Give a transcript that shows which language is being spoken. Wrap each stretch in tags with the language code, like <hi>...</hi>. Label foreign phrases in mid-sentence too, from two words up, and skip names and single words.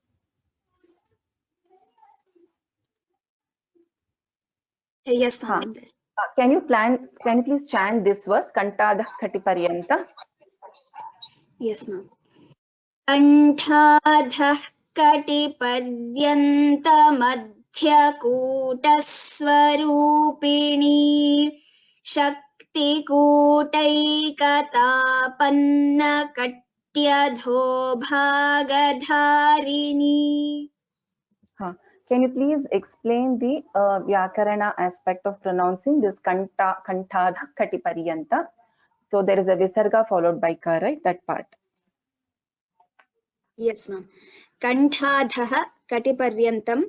<en>Yes, ma'am. Can you please chant this verse, Kantadha Kati Paryanta? Yes, ma'am.</en> <sa>Kantadha Kati Paryanta Madhyakutaswarupini Shakti Kutaikatapanna Katyadho Bhagadharini.</sa> <en>Can you please explain the Vyakarana aspect of pronouncing this Kantadha Kati Paryanta? So there is a Visarga followed by Ka, right? That part. Yes, ma'am.</en> <sa>Kantadha Kati Paryantam.</sa>